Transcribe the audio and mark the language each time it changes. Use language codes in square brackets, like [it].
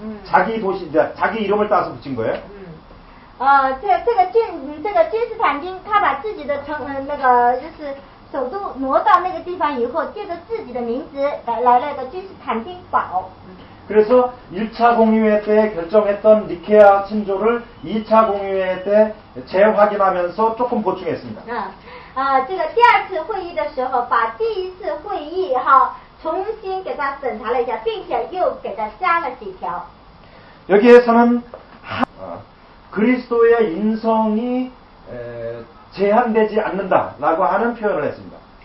[ko] 자기 도시 이제 자기 이름을 따서 붙인 거예요. [zh] 这个君士坦丁他把自己的就是首都挪到那个地方以后，借着自己的名字来了个君士坦丁堡。 [ko] 그래서 1차 공의회 때 결정했던 니케아 신조를 2차 공의회 때 재확인하면서 조금 보충했습니다. [zh] 这个第二次会议的时候，把第一次会议哈重新给他审查了一下，并且又给他加了几条。 [ko] 여기에서는 그리스도의 인성이 제한되지 않는다라고 하는 표현을 했습니다.